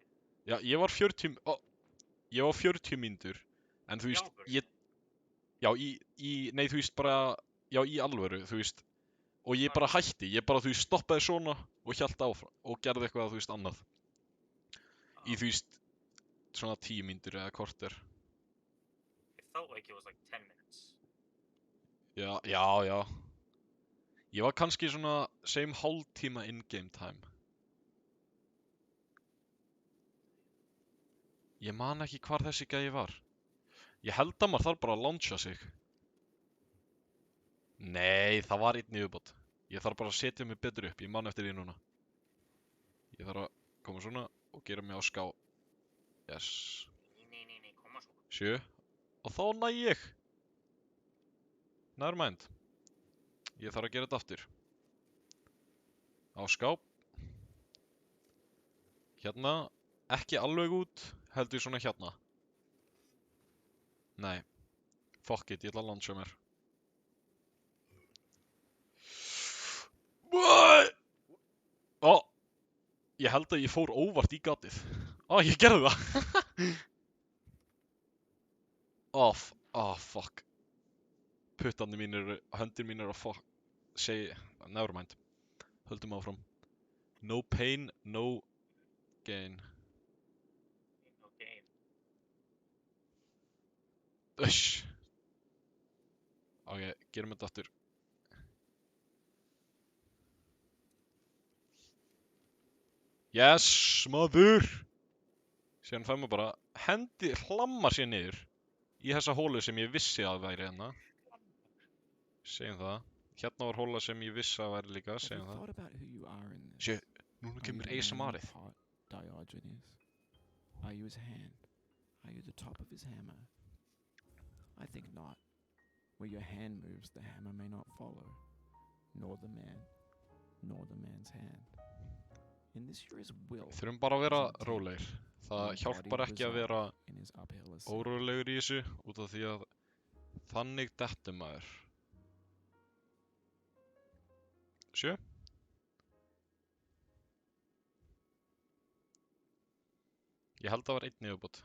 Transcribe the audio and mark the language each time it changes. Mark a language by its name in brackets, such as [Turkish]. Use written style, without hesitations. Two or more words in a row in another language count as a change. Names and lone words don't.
[Icelandic] Já, ég var 40 mínútur, en þú veist, nei, þú veist, bara, já, í alvöru, þú veist, og ég bara hætti, ég bara, þú veist, stoppaði svona og hélt áfram og gerði eitthvað, þú veist, annað. Í, þú veist, svona 10 mínútur eða korter. [English] It felt like it was like 10 minutes. [Icelandic] Já. Ég var kannski svona, segjum hálftíma [English] in-game time. [Icelandic] Ég man ekki hvar þessi gæi var. Ég held að maður þarf bara að launcha sig. Nei, það var einn í viðbót. Ég þarf bara að setja mig betur upp, ég man eftir því núna. Ég þarf að koma svona og gera mig á ská. [English] Yes. [Icelandic] Nei, koma svo. 7. Og þá næ ég. [English] Never mind. [Icelandic] Ég þarf að gera þetta aftur. Á ská. Hérna. Ekki alveg út, heldur svona hérna. Nei. [English] Fuck it, [Icelandic] ég ætla að launcha mér. Ó, ég held að ég fór óvart í gatið. Ó, ég gerði það. Fuck. Höndir mínir að fuck. [English] Never mind. [Icelandic] Höldum áfram. [English] No pain, no gain. No gain. [Icelandic] Ush. Ok, gerum þetta aftur. Yes, maður! Síðan fær maður bara hlammar sér niður í þessa hólu sem ég vissi að væri hérna. Segjum það. Hérna var hóla sem ég vissi að væri líka, segjum það. Sjö, núna kemur ASMR-ið. [English] Diogenes. Are you his hand? Are you the top of his hammer? I think not. Where your hand moves, the hammer may not follow, nor the man, nor the man's hand. In this here is will. [Icelandic] Þurfum bara að vera rólegir. Það hjálpar ekki að vera órólegur í þessu, út af því að þannig dettur maður. 7. Ég held að það var einn niðurbót.